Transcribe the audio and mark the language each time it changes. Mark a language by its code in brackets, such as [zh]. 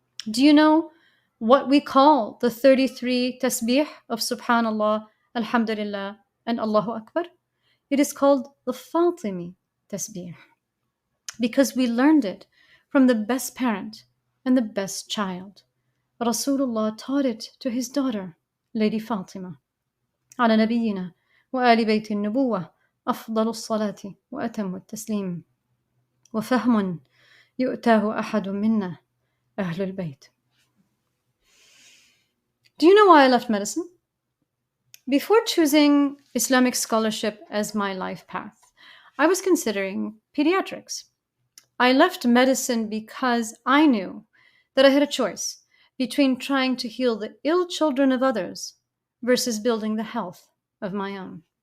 [en] Do you know what we call the 33 tasbih of Subhanallah, Alhamdulillah, and Allahu Akbar? It is called the Fatimi tasbih, because we learned it from the best parent and the best child. Rasulullah taught it to his daughter, Lady Fatima. [ar] على نبينا وآل بيت النبوة أفضل الصلاة وأتم التسليم وفهم يؤتاه أحد منا أهل البيت. [en] Do you know why I left medicine? Before choosing Islamic scholarship as my life path, I was considering pediatrics. I left medicine because I knew that I had a choice between trying to heal the ill children of others versus building the health of my own.